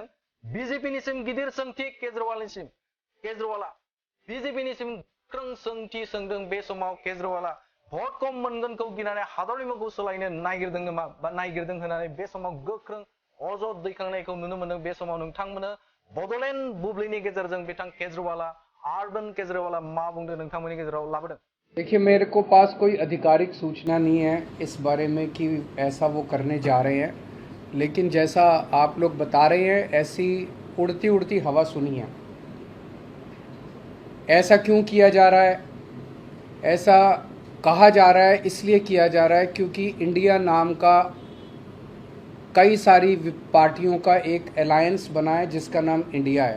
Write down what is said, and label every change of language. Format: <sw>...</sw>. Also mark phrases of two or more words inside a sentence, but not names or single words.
<brx>बिजेपिनिसिम गिदिर सोंथि केजरीवाला बिजेपिनिसिम गोख्रों सोंथि सोंदों। बे समाव केजरीवाला भट खम मोनगोनखौ गिनानै हादरनि मुंखौ सोलायनो नागिरदों नामा बा नागिरदों होननानै बे समाव गोख्रों अजद दैखांनायखौ नुनो मोन्दों। बे समाव नोंथांमोननो बड'लेण्ड बुब्लिनि गेजेरजों बिथां अरविन्द केजरीवाला मा बुंदों नोंथांमोननि गेजेराव लाबोदों।</brx> <hi>देखिए, मेरे को पास कोई आधिकारिक सूचना नहीं है इस बारे में कि ऐसा वो करने जा रहे हैं, लेकिन जैसा आप लोग बता रहे हैं ऐसी उड़ती उड़ती हवा सुनी है। ऐसा क्यों किया जा रहा है? ऐसा कहा जा रहा है इसलिए किया जा रहा है क्योंकि इंडिया नाम का कई सारी पार्टियों का एक अलायंस बना है जिसका नाम इंडिया है।</hi>